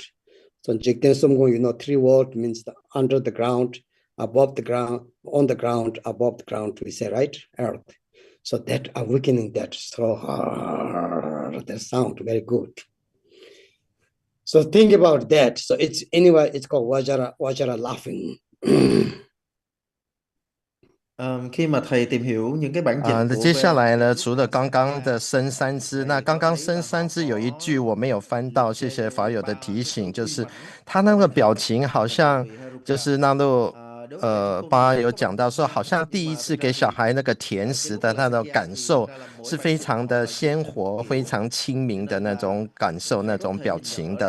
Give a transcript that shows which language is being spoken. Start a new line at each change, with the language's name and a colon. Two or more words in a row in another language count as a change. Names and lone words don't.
English: So Jigten Sumgong, you know, three world means the under the ground, above the ground, on the ground, above the ground, we say, right? Earth. So that awakening, that so that sound very good. So think about that. So it's anyway, it's called Vajra laughing.
Vietnamese: Khi mà thầy tìm hiểu những cái bản dịch
Chinese: 那
Vietnamese: của
Chinese: 接下来呢，除了刚刚的升三支，那刚刚升三支有一句我没有翻到，谢谢法友的提醒，就是他那个表情好像就是那路巴有讲到说，好像第一次给小孩那个甜食的他的感受是非常的鲜活、非常亲民的那种感受、那种表情的。